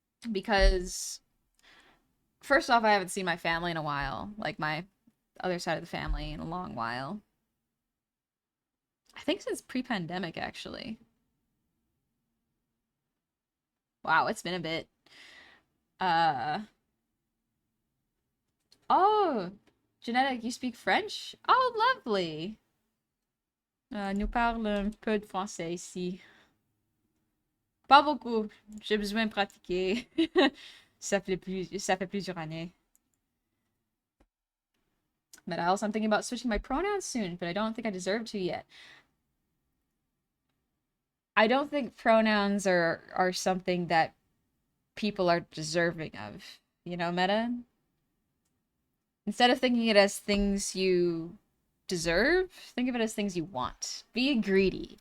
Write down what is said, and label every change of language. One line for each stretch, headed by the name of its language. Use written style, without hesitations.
English: Because, first off, I haven't seen my family in a while. Like, my other side of the family in a long while. I think since pre-pandemic, actually. Wow, it's been a bit. Uh, oh, Genetic, you speak French? Oh, lovely.
French: Nous parle un peu de français ici. Pas beaucoup. J'ai besoin de pratiquer. Ça fait plusieurs années.
English: But I'm thinking about switching my pronouns soon, but I don't think I deserve to yet. I don't think pronouns are something that people are deserving of. You know, Meta? Instead of thinking it as things you deserve, think of it as things you want. Be greedy.